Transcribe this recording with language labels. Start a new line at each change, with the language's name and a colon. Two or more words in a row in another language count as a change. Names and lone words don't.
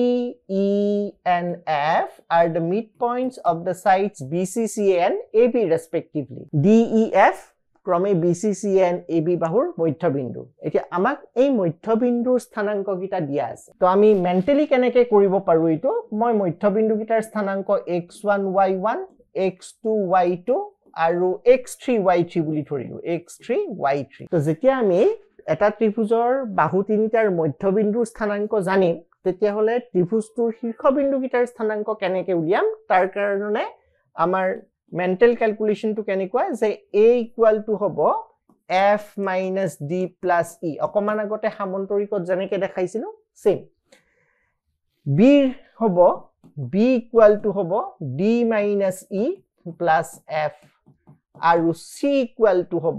English: e and f are the midpoints of the sides b c c and a b respectively d e f ক্ৰমে BCC
Assamese: and AB বাহুৰ মধ্যবিন্দু এতিয়া আমাক এই মধ্যবিন্দুৰ স্থানাংক গিটা দিয়া আছে তো আমি মেন্টালি কেনেকৈ কৰিব পাৰো এটো মই মধ্যবিন্দু গিটাৰ স্থানাংক x1 y1 x2 y2 আৰু x3 y3 বুলি ধৰিলো x3 y3 তো যেতিয়া আমি এটা ত্ৰিভুজৰ বাহু তিনিটাৰ মধ্যবিন্দুৰ স্থানাংক জানিম তেতিয়া হলে ত্ৰিভুজটোৰ শীৰ্ষবিন্দু গিটাৰ স্থানাংক কেনেকৈ উলিয়াম তাৰ কাৰণে আমাৰ
English: mental calculation to
Assamese: কেনেকুৱা যে
English: a equal to
Assamese: হ'ব
English: f minus d plus e
Assamese: অকমান আগতে সামন্তৰিকত যেনেকৈ দেখাইছিলো সেম
English: b হ'ব b equal to হ'ব d minus e plus f আৰু c equal to